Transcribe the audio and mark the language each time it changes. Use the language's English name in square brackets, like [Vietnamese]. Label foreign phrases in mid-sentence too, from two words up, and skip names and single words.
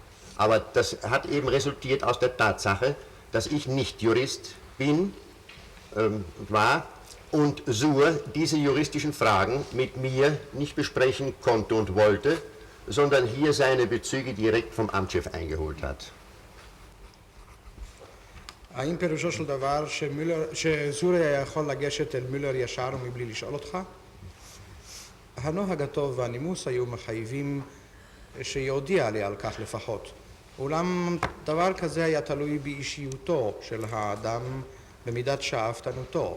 [German] Aber das hat eben resultiert aus der Tatsache, dass ich nicht Jurist war und Suhr diese juristischen Fragen mit mir nicht besprechen konnte und wollte, sondern hier seine Bezüge direkt vom Amtschef eingeholt hat. [Hebrew] האם פירושו של דבר שזור היה יכול לגשת אל מולר ישר ומבלי לשאול אותך? הנוהג הטוב והנימוס היו מחייבים שיודיע לי על כך לפחות. אולם דבר כזה היה תלוי באישיותו של האדם במידת שאפתנותו.